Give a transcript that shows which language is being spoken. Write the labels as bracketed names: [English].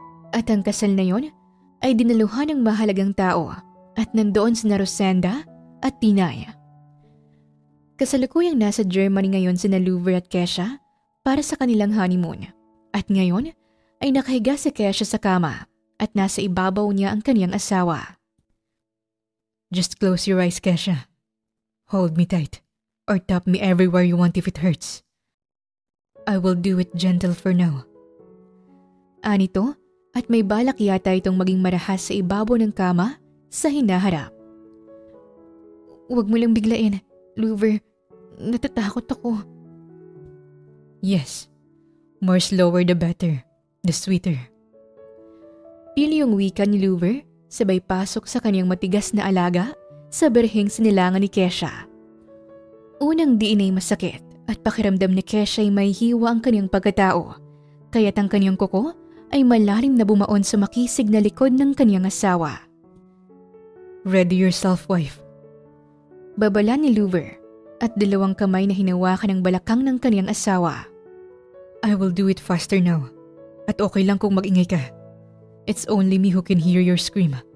[Filipino] At ang kasal na yon ay dinaluhan ng mahalagang tao at nandoon sina Rosenda at Tinay. Kasalukuyang nasa Germany ngayon sina Luver at Kesha para sa kanilang honeymoon at ngayon ay nakahiga si Kesha sa kama at nasa ibabaw niya ang kanyang asawa. [English] Just close your eyes, Kesha. Hold me tight or tap me everywhere you want if it hurts. I will do it gentle for now. [Filipino] Anito at may balak yata itong maging marahas sa ibabaw ng kama sa hinaharap. Huwag mo lang biglain, Luver. Natatakot ako. [English] Yes. More slower the better. The sweeter. [Filipino] Pili yung wika ni Luver, sabay pasok sa kanyang matigas na alaga sa berheng sinilangan ni Kesha. Unang diin ay masakit at pakiramdam ni Kesha ay may hiwa ang kanyang pagkatao, kaya't ang kanyang kuko ay malalim na bumaon sa makisig na likod ng kanyang asawa. [English] Ready yourself, wife. [Filipino] Babala ni Luver at dalawang kamay na hinawakan ang balakang ng kanyang asawa. [English] I will do it faster now. [Filipino] At okay lang kung mag-ingay ka. [English] It's only me who can hear your scream.